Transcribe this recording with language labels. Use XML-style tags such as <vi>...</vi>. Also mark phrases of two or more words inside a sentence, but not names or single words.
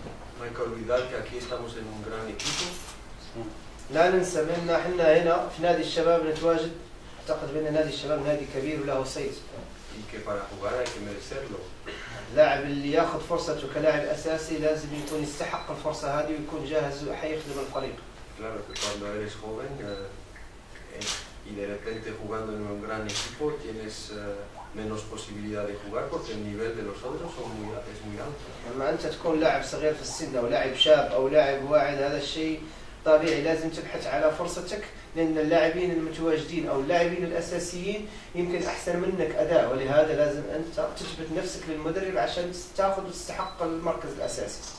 <ar>لا ننسى بأن احنا هنا في نادي الشباب نتواجد. أعتقد بأن نادي الشباب نادي كبير وله صيت. اللاعب اللي ياخذ فرصته كلاعب أساسي لازم يكون يستحق الفرصة هذه ويكون جاهز وحيخدم الفريق.</ar> <es>Y de repente jugando en un gran equipo tienes menos posibilidad de jugar porque el nivel de los otros es muy alto.</es> <ar>لما أنت تكون لاعب صغير في السن أو لاعب شاب أو لاعب واعد، هذا الشيء طبيعي لازم تبحث على فرصتك، لأن اللاعبين المتواجدين أو اللاعبين الأساسيين يمكن أحسن منك أداء، ولهذا لازم أنت تثبت نفسك للمدرب عشان تأخذ وتستحق المركز الأساسي.</ar>